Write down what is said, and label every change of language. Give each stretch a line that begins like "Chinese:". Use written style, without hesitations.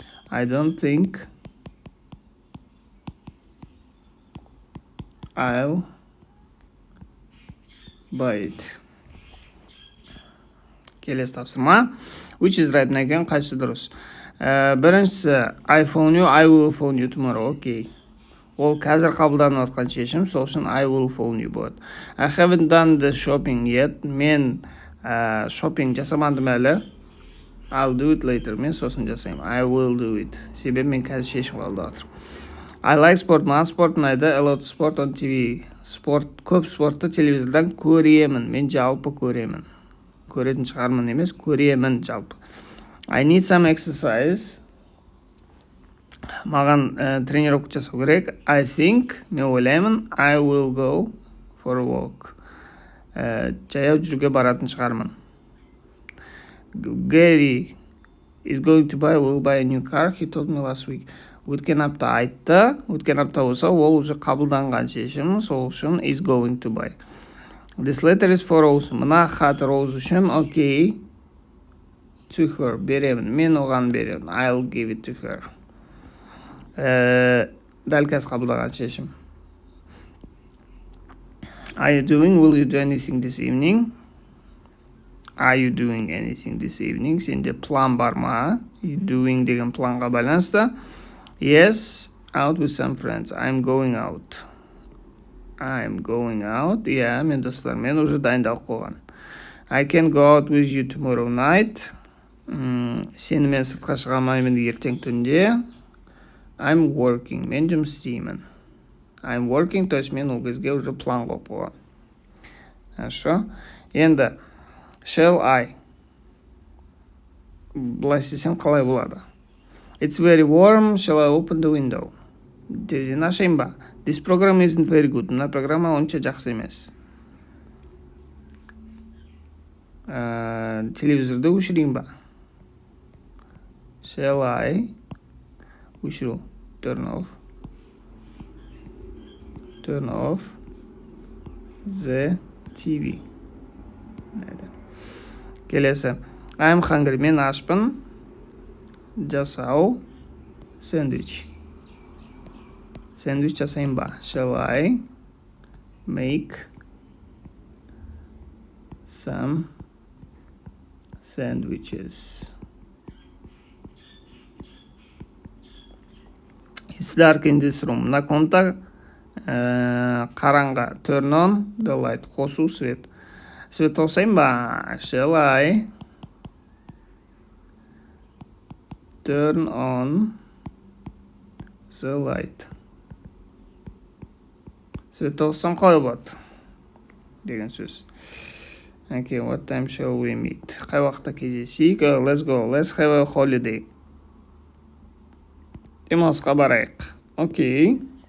English: I don't think I'll buy it.
Kazakh: Келесі тапсырма.
English: Which is right?
Kazakh: Неген қайсы дұрыс?
English: Біріншісі, I phone you, I will phone you tomorrow. Okay.
Kazakh: Ол қазір қабылданып жатқан шешім, сол үшін
English: I will phone you
Kazakh: болады.
English: I haven't done the shopping yet.
Kazakh: Мен shopping жасамадым әлі.
English: I'll do it later.
Kazakh: Мен сосын жасаймын.
English: I will do it.
Kazakh: Себебі мен қазір шешім қабылдап жатырмын.
English: I like sport.
Kazakh: Маған спорт ұнайды.
English: A lot of sport on TV.
Kazakh: Көп спортты телевизордан көремін. Мен жалпы көремін. Көретін шығармын емес, көремін жалпы.
English: I need some exercise.
Kazakh: Маған тренировка жасау керек.
English: I think,
Kazakh: мен ойлаймын,
English: I will go for a walk.
Kazakh: Жаяу жүруге баратын шығармын.
English: Gary is going to will buy a new car. He told me last week.
Kazakh: Өткен апта айтты. Өткен апта болса, ол уже қабылданған шешім. Сол үшін is going to buy.
English: This letter is for Rose.
Kazakh: Мына хат Rose үшін. Okay. To her. Беремін. Мен оған беремін.
English: I'll give it to her.
Kazakh: Дәл қазір қабылданған шешім.
English: Are you doing? Will you do anything this evening? Are you doing anything this evening?
Kazakh: Сенде план бар ма? You doing деген планға байланысты.
English: Yes, out with some friends. I'm going out. I'm going out.
Kazakh: Yeah, мен достармен уже дайындалып қойған.
English: I can go out with you tomorrow night.
Kazakh: Сенімен сыртқа шыға алмаймын ертең түнде.
English: I'm working.
Kazakh: Мен жұмыс істеймін. I'm working, то есть мен ол кезге уже план қойып қойған.
Russian: Хорошо.
Kazakh: Енді shall I? Былай істесем қалай болады?
English: It's very warm. Shall I open the window?
Kazakh: Терезені ашайын ба?
English: This program isn't very good.
Kazakh: Мына программа онша жақсы емес. Телевизорды өшірейін ба?
English: Shall I? Өшіру. Turn off the TV.
Kazakh: Келесі. I'm hungry. Мен ашпын. Жасау. Сэндвич. Сэндвич жасайын ба?
English: Shall I make some sandwiches? It's dark in this room.
Kazakh: Мына комната қараңғы.
English: Turn on the light.
Kazakh: Қосу свет. Свет қосайын ба?
English: Shall I turn on the light?
Kazakh: Свет қоссам қалай болады? Деген сөз.
English: Okay, what time shall we meet?
Kazakh: Қай уақытта кездесейік?
English: Let's go. Let's have a holiday.
Kazakh: Демалысқа барайық. Окей.